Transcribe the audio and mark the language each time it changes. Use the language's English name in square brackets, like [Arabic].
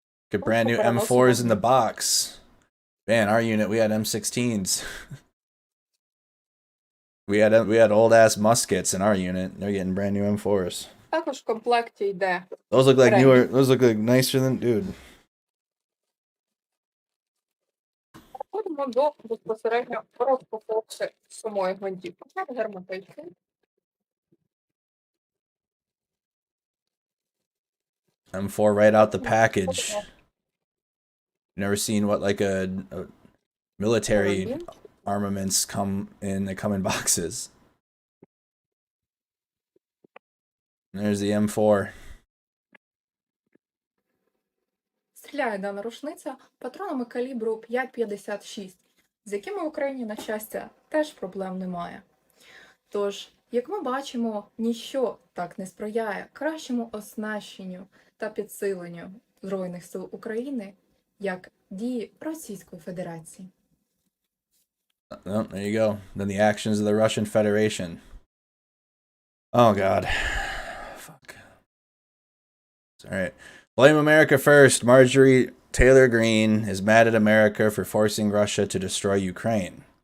[English] Get brand new M4s in the box. Man, our unit, we had M16s. we had old ass muskets in our unit. They're getting brand new M4s. [Ukrainian] Також в комплекті йде. [English] Those look like newer. Those look like nicer than dude. [Ukrainian] Переходимо до безпосередньо розпаковки самої гвинтівки. Герметичний. [English] M4 right out the package. Never seen what like a military armaments come in. They come in boxes. And there's the M4. [Ukrainian] Стріляє дана рушниця патронами калібру 5,56, з якими в Україні, на щастя, теж проблем немає. Тож, як ми бачимо, ніщо так не сприяє кращому оснащенню та підсиленню Збройних сил України, як дії Російської Федерації. [English] Oh, there you go. Then the actions of the Russian Federation. Oh, God. Fuck. All right. Blame America first. Marjorie Taylor Greene is mad at America for forcing Russia to destroy Ukraine.